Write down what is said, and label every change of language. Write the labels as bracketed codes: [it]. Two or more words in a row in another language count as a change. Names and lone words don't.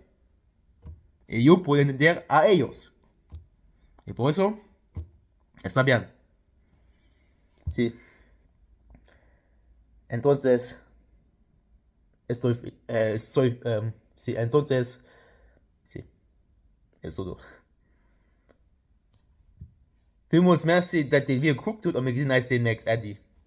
[es] Y yo puedo entender a ellos. Y por eso está bien. Sí. Entonces, sí, entonces, sí, es todo. [de] Vielmals merci, dat ihr wieder geguckt habt und wir sehen uns demnächst, Eddie.